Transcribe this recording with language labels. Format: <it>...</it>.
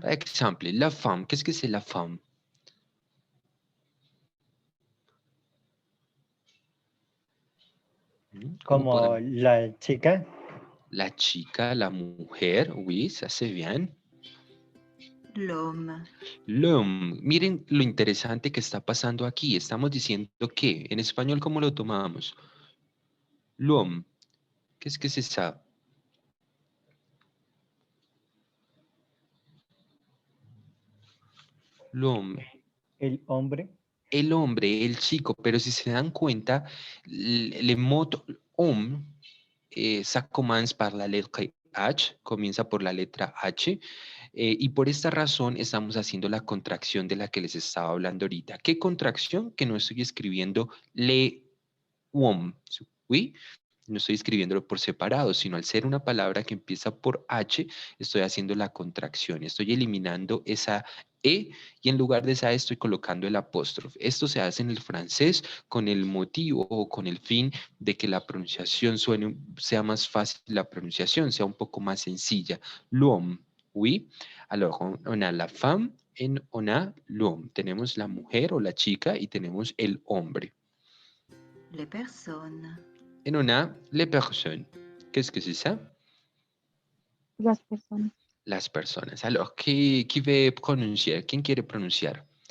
<fr>Par exemple, la femme, qu'est-ce que c'est la femme?</fr> <es>¿Cómo Como podemos? la chica, La chica, la mujer,</es> <fr>oui, ça c'est bien. L'homme.</fr> <es>L'homme, miren lo interesante que está pasando aquí. Estamos diciendo que, en español, ¿cómo lo tomamos?</es> <fr>L'homme, ¿qué es que c'est ça? L'homme,</fr> <es>el hombre, el hombre, el chico, pero si se dan cuenta,</es> <fr>le mot homme, ça commence par</fr> <es>la letra H, comienza por la letra H, y por esta razón estamos haciendo la contracción de la que les estaba hablando ahorita. ¿Qué contracción? Que no estoy escribiendo le homme, ¿oui? No estoy escribiéndolo por separado, sino al ser una palabra que empieza por H, estoy haciendo la contracción, estoy eliminando esa E y en lugar de esa E estoy colocando el apóstrofe. Esto se hace en el francés con el motivo o con el fin de que la pronunciación sea más fácil, la pronunciación sea un poco más sencilla.</es> <fr>L'homme, oui. Alors, on a la femme et on a l'homme.</fr> <es>Tenemos la mujer o la chica y tenemos el hombre.</es> <fr>Les personnes. Et on a les personnes. Qu'est-ce que c'est ça?</fr> <es>Las personas. Las personas.</es> <fr>Alors, qui veut</fr> <es>pronunciar? ¿Quién quiere pronunciar?</es>